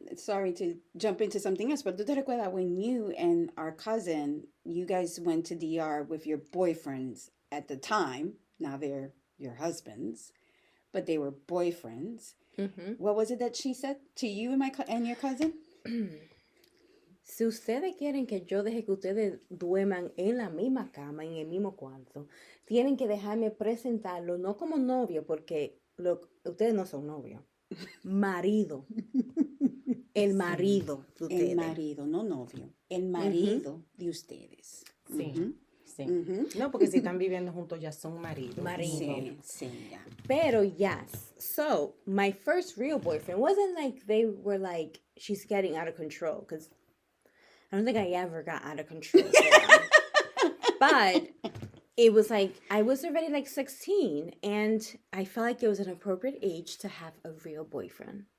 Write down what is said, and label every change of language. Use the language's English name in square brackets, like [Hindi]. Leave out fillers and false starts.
[English] Sorry to jump into something else, but [Spanish] tú te recuerdas [English] when you and our cousin, you guys went to DR with your boyfriends at the time. Now they're your husbands, but they were boyfriends. Ujú. What was it that she said to you and and your cousin? [Spanish] Si ustedes quieren que yo deje que ustedes duerman en la misma cama, en el mismo cuarto, tienen que dejarme presentarlo, no como novio, porque ustedes no son novios. Marido. El Sí. marido de El ustedes. marido, no novio. El marido de ustedes. Sí. Ujú. Sí. Ujú. No, porque si están viviendo juntos ya son maridos. Marido. Sí, sí, ya. Pero yes. [English] So, my first real boyfriend wasn't like they were like, she's getting out of control. Because I don't think I ever got out of control. But it was like, I was already like 16. And I felt like it was an appropriate age to have a real boyfriend.